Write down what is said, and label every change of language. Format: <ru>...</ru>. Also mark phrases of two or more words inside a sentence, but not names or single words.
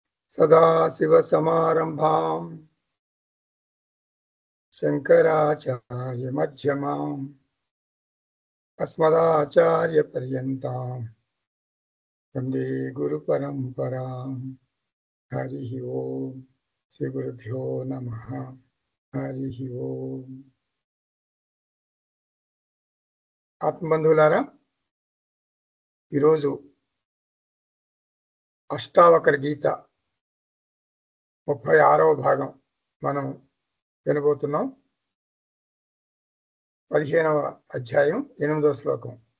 <sa>सदाशिवसमारम्भां शङ्कराचार्यमध्यमाम् अस्मदाचार्यपर्यन्तां वन्दे गुरुपरम्परां। हरिः ओम्। श्रीगुरुभ्यो नमः। हरिः ओम्।</sa> <te>ఆత్మబంధువులారా, ఈరోజు అష్టావకర గీత 36వ భాగం మనం వినబోతున్నాం. 15వ అధ్యాయం 8వ శ్లోకం.</te>